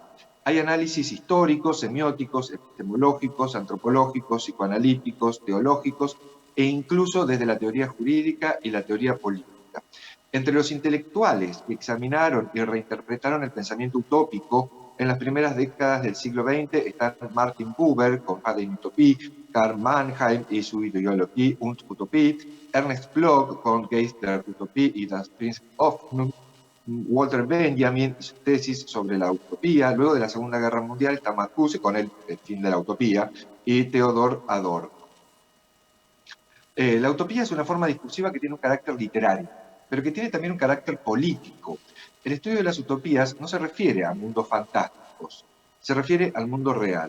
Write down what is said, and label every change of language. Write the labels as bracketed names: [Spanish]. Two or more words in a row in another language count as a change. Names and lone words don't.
[Spanish] Hay análisis históricos, semióticos, epistemológicos, antropológicos, psicoanalíticos, teológicos e incluso desde la teoría jurídica y la teoría política. Entre los intelectuales que examinaron y reinterpretaron el pensamiento utópico en las primeras décadas del siglo XX están Martin Buber con Eine Utopie, Karl Mannheim y su Ideologie und Utopie, Ernst Bloch con Geist der Utopie y Das Prinzip Hoffnung, Walter Benjamin y su tesis sobre la utopía. Luego de la Segunda Guerra Mundial está Marcuse con el fin de la utopía y Theodor Adorno. La utopía es una forma discursiva que tiene un carácter literario, pero que tiene también un carácter político. El estudio de las utopías no se refiere a mundos fantásticos, se refiere al mundo real.